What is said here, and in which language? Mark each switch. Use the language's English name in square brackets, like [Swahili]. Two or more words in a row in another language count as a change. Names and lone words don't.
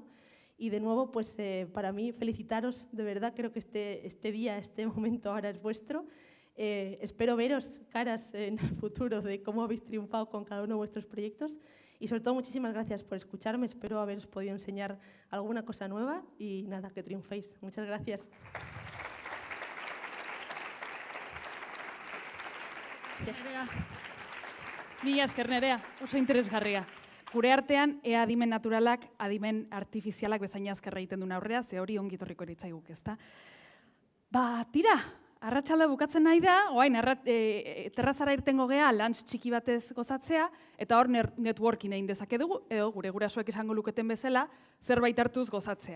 [Spanish] Y de nuevo, pues para mí, felicitaros, de verdad, creo que este día, este momento ahora es vuestro. Espero veros caras en el futuro de cómo habéis triunfado con cada uno de vuestros proyectos. Y sobre todo, muchísimas gracias por escucharme. Espero haberos podido enseñar alguna cosa nueva y nada, que triunféis. Muchas gracias. [Basque] Mila esker Nerea, oso interesgarria. Gure artean, ea adimen naturalak, adimen artifizialak bezain azkarra egiten duen aurrea, ze hori ongi etorriko eritzaiguk, ezta? Tira, arratsalde bukatzen nahi da, oain, terrazara irtengo gea, lunch txiki batez gozatzea, eta hor networking egin dezake dugu, edo gure gurasoek esango luketen bezala, zerbait hartuz gozatzea.